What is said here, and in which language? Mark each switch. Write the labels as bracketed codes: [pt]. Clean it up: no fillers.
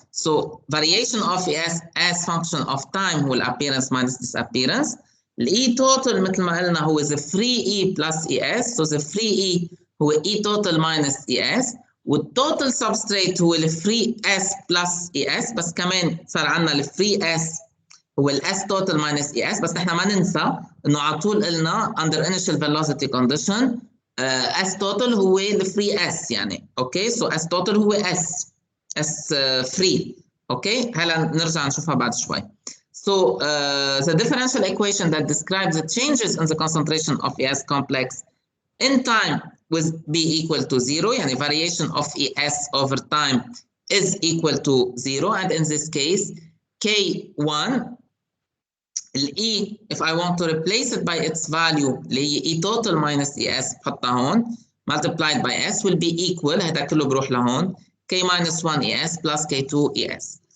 [en] So variation of ES as function of time هو appearance minus disappearance. ال E total [ar] مثل ما قلنا [en] هو the free E plus ES. So the free E هو E total minus ES. والtotal substrate هو ال free S plus ES. [ar] بس كمان صار عندنا ال free S هو ال [en] S total minus ES. [ar] بس نحن ما ننسى انه على طول قلنا [en] under initial velocity condition [ar] S total هو [en] the free S [ar] يعني. اوكي so S total هو S S free. اوكي هلا نرجع نشوفها بعد شوي. [en] So the differential equation that describes the changes in the concentration of ES complex in time with B equal to 0, يعني variation of ES over time is equal to 0, and in this case K1 E, if I want to replace it by its value [ar] اللي هي [en] E total minus ES بحطها هون multiplied by S will be equal، [ar] هذا كله بروح لهون [en] K minus 1 ES plus K2 ES.